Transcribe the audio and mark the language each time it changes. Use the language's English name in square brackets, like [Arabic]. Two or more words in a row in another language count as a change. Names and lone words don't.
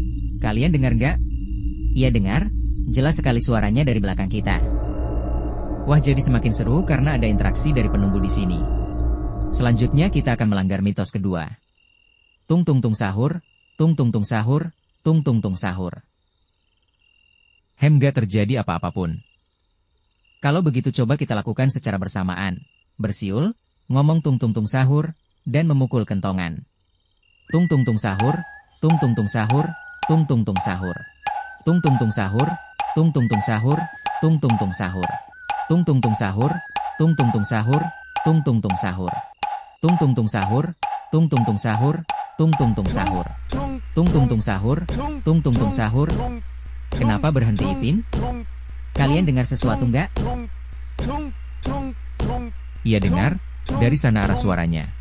[Indonesian] Kalian dengar nggak? Iya dengar, jelas sekali suaranya dari belakang kita. Wah, jadi semakin seru karena ada interaksi dari penunggu di sini. Selanjutnya kita akan melanggar mitos kedua. Tung-tung-tung sahur, tung-tung-tung sahur, tung-tung-tung sahur. Gak terjadi apa-apapun. Kalau begitu coba kita lakukan secara bersamaan. Bersiul, ngomong tung-tung-tung sahur, dan memukul kentongan. Tung-tung-tung sahur, tung-tung-tung sahur, tung-tung-tung sahur. Tung-tung-tung sahur, tung-tung-tung sahur, tung-tung-tung sahur. Tung-tung-tung sahur, tung-tung-tung sahur, tung-tung-tung sahur. Tung-tung-tung sahur, tung-tung-tung sahur, tung-tung-tung sahur. Tung-tung-tung sahur, tung-tung-tung sahur. Kenapa berhenti, Ipin? Kalian dengar sesuatu nggak? Iya dengar, dari sana arah suaranya.